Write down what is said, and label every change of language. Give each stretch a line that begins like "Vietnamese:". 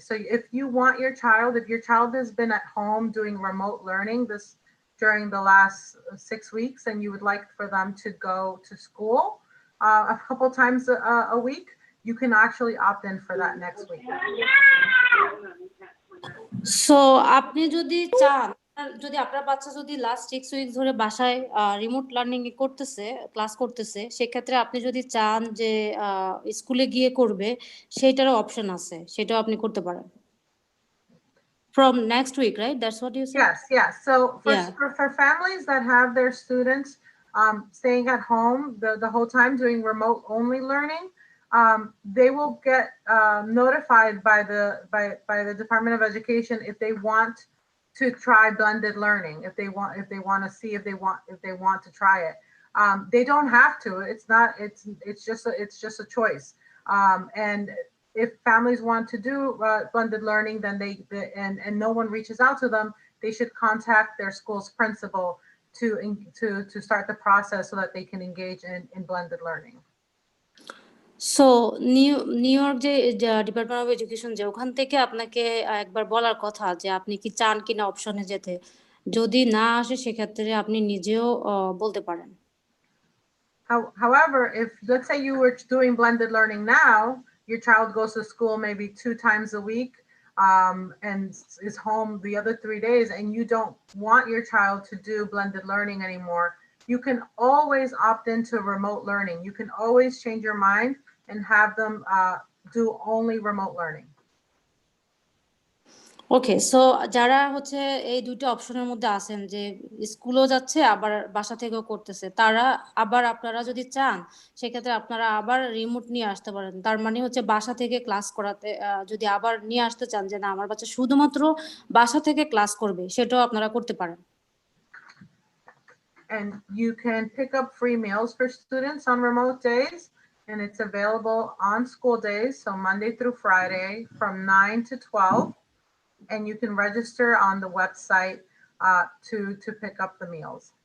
English: So if your child has been at home doing remote learning during the last 6 weeks, and you would like for them to go to school a couple times a week, you can actually opt in for that next week.
Bangla: So আপনি যদি চান, যদি আপনার বাচ্চা যদি last 6 weeks ধরে বাসায় remote learning করতেছে, ক্লাস করতেছে, সেক্ষেত্রে আপনি যদি চান যে স্কুলে গিয়ে করবে, সেটারও অপশন আছে, সেটাও আপনি করতে পারেন।
English: From next week, right? That's what you said? Yes. So for families that have their students staying at home the whole time doing remote only learning, they will get notified by the Department of Education if they want to try blended learning, if they want to see if they want to try it. They don't have to. It's just a choice. And if families want to do blended learning, then and no one reaches out to them, they should contact their school's principal to start the process so that they can engage in blended learning.
Bangla: So new York যে department of education, যে ওখান থেকে আপনাকে একবার বলার কথা যে আপনি কি চান কিনা অপশনে যেতে। যদি না আসে সেক্ষেত্রে আপনি নিজেও বলতে পারেন।
English: However, if let's say you were doing blended learning now, your child goes to school maybe 2 times a week and is home the other 3 days, and you don't want your child to do blended learning anymore, you can always opt into remote learning. You can always change your mind and have them do only remote learning.
Bangla: Okay, so যারা হচ্ছে এই দুটো অপশনের মধ্যে আছেন যে স্কুলও যাচ্ছে আবার বাসা থেকেও করতেছে, তারা আবার আপনারা যদি চান সেক্ষেত্রে আপনারা আবার রিমোট নিয়ে আসতে পারেন। তার মানে হচ্ছে বাসা থেকে ক্লাস করাতে যদি আবার নিয়ে আসতে চান যে না আমার বাচ্চা শুধুমাত্র বাসা থেকে ক্লাস করবে, সেটাও আপনারা করতে পারেন।
English: And you can pick up free meals for students on remote days, and it's available on school days, so Monday through Friday from 9 to 12. And you can register on the website to pick up the meals.